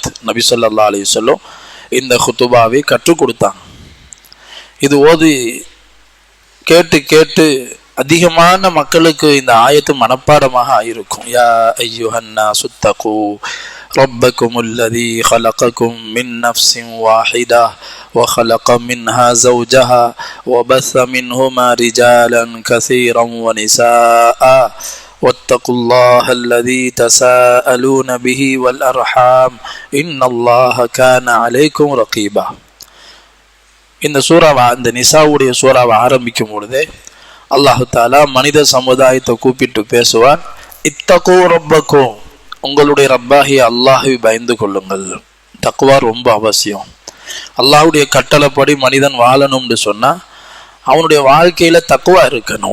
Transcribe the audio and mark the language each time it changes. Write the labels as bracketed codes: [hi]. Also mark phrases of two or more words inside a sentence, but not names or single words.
[ta] நபி [ar] صلى الله عليه وسلم [ta] இந்த குத்துபாவை கற்றுக் கொடுத்தாங்க. இது ஓதி கேட்டு கேட்டு அதிகமான மக்களுக்கு இந்த ஆயத்து மனப்பாடமாக ஆயிருக்கும். [ar] يا أيها الناس اتقوا ربكم الذي خلقكم من نفس واحدة وخلق منها زوجها وبث منهما رجالا كثيرا ونساء واتقوا الله الذي تساءلون به والأرحام إن الله كان عليكم رقيبا. [ta] இந்த சூறாவை, இந்த நிசாவுடைய சூறாவை ஆரம்பிக்கும் பொழுதே [ar] الله تعالى [ta] மனித சமுதாயத்தை கூப்பிட்டு பேசுவான். [ar] اتقوا ربكم, [ta] உங்களுடைய ரப்பாகிய அல்லாஹை பயந்து கொள்ளுங்கள். தக்குவா ரொம்ப அவசியம். அல்லாஹுடைய கட்டளைப்படி மனிதன் வாழணும்னு சொன்னா அவனுடைய வாழ்க்கையில தக்குவா இருக்கணும்.